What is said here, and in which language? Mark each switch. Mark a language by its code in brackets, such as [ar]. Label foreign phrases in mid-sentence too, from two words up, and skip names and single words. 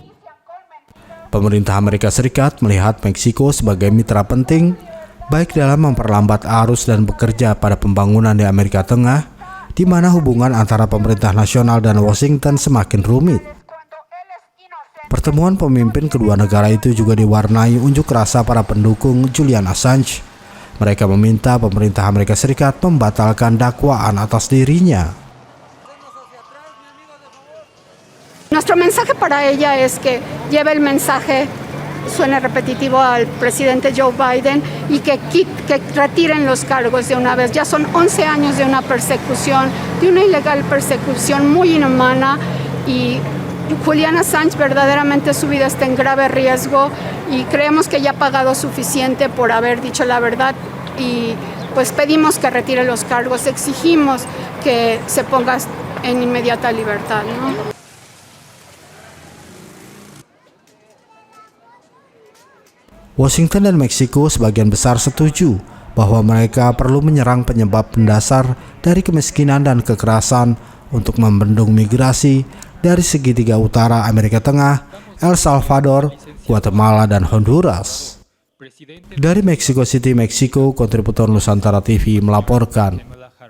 [id] Pemerintah Amerika Serikat melihat Meksiko sebagai mitra penting, baik dalam memperlambat arus dan bekerja pada pembangunan di Amerika Tengah, di mana hubungan antara pemerintah nasional dan Washington semakin rumit. Pertemuan pemimpin kedua negara itu juga diwarnai unjuk rasa para pendukung Julian Assange. Mereka meminta pemerintah Amerika Serikat membatalkan dakwaan atas dirinya. [es] Nuestro mensaje para ella es que lleve el mensaje, suena repetitivo, al presidente Joe Biden y que retiren los cargos de una vez. Ya son 11 años de una persecución, de una ilegal persecución muy inhumana, y Julian Assange verdaderamente su vida está en grave riesgo y creemos que ya ha pagado suficiente por haber dicho la verdad, y pues pedimos que retire los cargos, exigimos que se ponga en inmediata libertad, ¿no? [id] Washington dan Meksiko sebagian besar setuju bahwa mereka perlu menyerang penyebab mendasar dari kemiskinan dan kekerasan untuk membendung migrasi dari segitiga utara Amerika Tengah, El Salvador, Guatemala, dan Honduras. Dari Mexico City, Meksiko, kontributor Nusantara TV melaporkan.